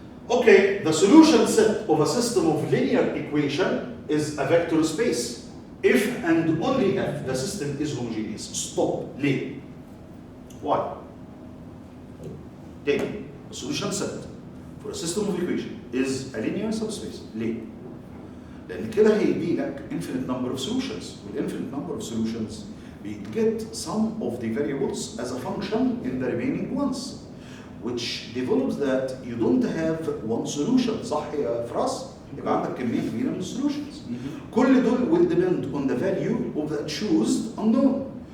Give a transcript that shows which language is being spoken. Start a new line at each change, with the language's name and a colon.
English: Okay, the solution set of a system of linear equation is a vector space if and only if the system is homogeneous. Stop.
Arabic: ليه?
English: Why?
Arabic: تاني,
English: a solution set for a system of equation is a linear subspace.
Arabic: ليه؟ لأن كده هيدي لك
English: infinite number of solutions. والinfinite number of solutions we get some of the variables as a function in the remaining ones, which develops that you don't have one solution.
Arabic: صح يا فراس؟ يبقى عندك كمية كبيرة من السولوشنز. كل دول
English: will depend on the value of the chosen unknown.